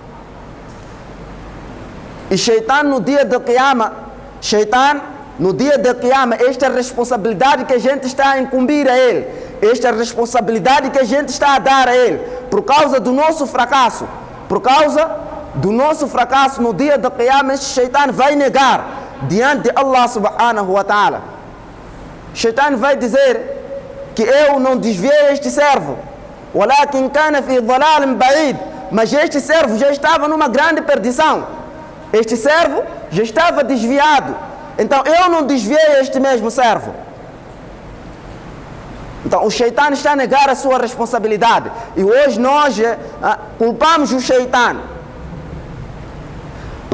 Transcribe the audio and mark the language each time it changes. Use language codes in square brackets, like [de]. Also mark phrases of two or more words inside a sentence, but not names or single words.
[pt] E Shaitan no dia da Qiyamah, no dia da Qiyamah, esta responsabilidade que a gente está a incumbir a ele, esta responsabilidade que a gente está a dar a ele, por causa do nosso fracasso, por causa do nosso fracasso no dia da Qiyamah, este Shaitan vai negar diante de [ar] الله سبحانه وتعالى. [pt] Shaitan vai dizer que eu não desviei este servo, [ar] ولكن كان في ضلال بعيد, [pt] mas este servo já estava numa grande perdição, este servo já estava desviado, então eu não desviei este mesmo servo. Então o Shaitan está a negar a sua responsabilidade. E hoje nós culpamos o Shaitan.